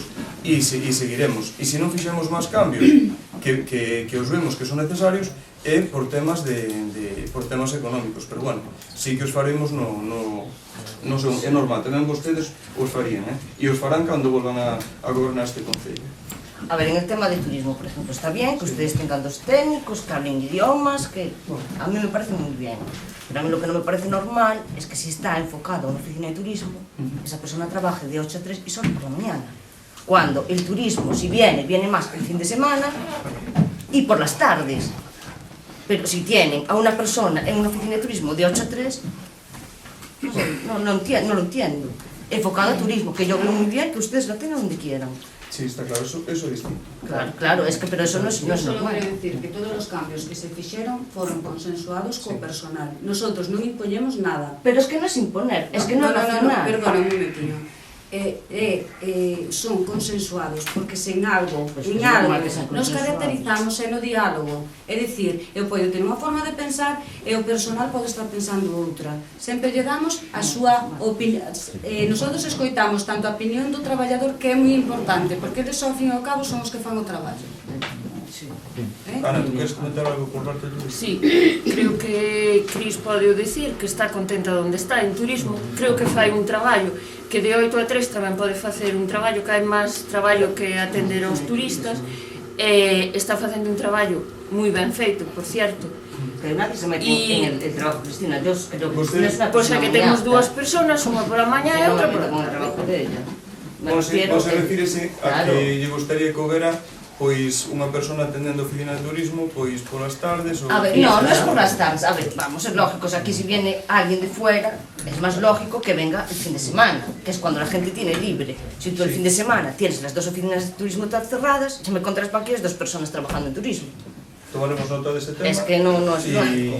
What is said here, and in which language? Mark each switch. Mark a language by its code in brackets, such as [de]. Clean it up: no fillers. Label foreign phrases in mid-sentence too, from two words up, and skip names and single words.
[gl] E seguiremos. E se non fixemos máis cambios que os vemos que son necesarios, é por temas económicos. Pero bueno, sí que os faremos é normal, tamén vostedes os farían, e os farán cando volvan a gobernar este Concello. [es] A ver, en el tema de turismo, por ejemplo, está bien que ustedes tengan dos técnicos, que hablen idiomas, que a mí me parece muy bien. Pero a mí lo que no me parece normal es que si está enfocado a una oficina de turismo, esa persona trabaje de 8 a 3 y solo por la mañana. Cuando el turismo, si viene más el fin de semana y por las tardes. Pero si tienen a una persona en una oficina de turismo de 8 a 3, no lo entiendo. Enfocado a turismo, que yo veo muy bien que ustedes la tengan donde quieran. Sí, está claro, eso es distinto. Claro, es que, pero eso no es [gl] Solo [es] normal. [gl] quero decir que todos os cambios que se fixeron foron consensuados co personal. Nosotros non impoñemos nada. [es] Pero es que no es imponer, es que no es racional. [gl] Perdona un momentiño. Son consensuados porque se en algo Pues é normal que sean nos consensuados. caracterizamos no diálogo, é dicir, eu podo ter unha forma de pensar e o personal pode estar pensando outra, sempre lle damos a súa opinión, nosotros escoitamos tanto a opinión do traballador, que é moi importante porque eles ao fin e ao cabo son os que fan o traballo. [es] Ana, ¿tú quieres comentar algo por parte de Luis? [gl] Sí, creo que Cris pode dicir que está contenta onde está en turismo. Creo que fai un traballo que de 8 a 3 tamén pode facer un traballo que hai máis traballo que atender aos turistas, e está facendo un traballo moi ben feito, [es] por cierto. Que nadie se mete en el trabajo, Cristina. Yo creo que Cristina es una [gl] Pois é [es] persona [gl] que [es] muy [gl] temos [es] apta. [gl] dúas personas, unha pola mañá e outra pola [es] con el [gl] tarde. [es] trabajo de ella. Me [gl] Vos [es] refiero [gl] refírese a [es] Claro. [gl] que lle gustaría que houbera pois unha persona atendendo a oficina de turismo pois polas tardes ou... [es] A ver, no es por las tardes. A ver, vamos, es lógico. O sea, aquí si viene alguien de fuera, es más lógico que venga el fin de semana, que es cuando la gente tiene libre. Si tú el fin de semana tienes las dos oficinas de turismo tan cerradas, se me encuentras para aquí es dos personas trabajando en turismo. Tomaremos nota de ese tema. Es que no es lógico.